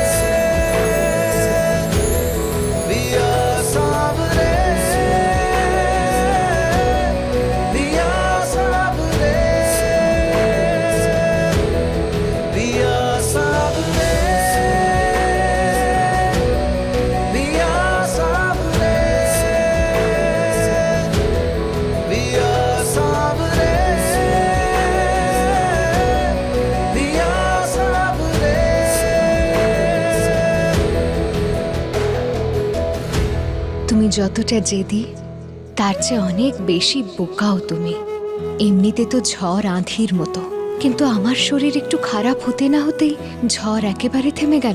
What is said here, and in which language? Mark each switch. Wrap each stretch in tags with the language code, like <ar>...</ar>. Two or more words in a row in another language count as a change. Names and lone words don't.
<hi>पिया सावरे, पिया सावरे, पिया सावरे, पिया सावरे, पिया सावरे, पिया सावरे।</hi> <bn>তুমি যতটা জেদি তার চেয়ে অনেক বেশি বোকাও তুমি। এমনিতে তো ঝড় আঁধির মতো, কিন্তু আমার শরীর একটু খারাপ হতে না হতেই ঝড় একেবারে থেমে গেল।</bn>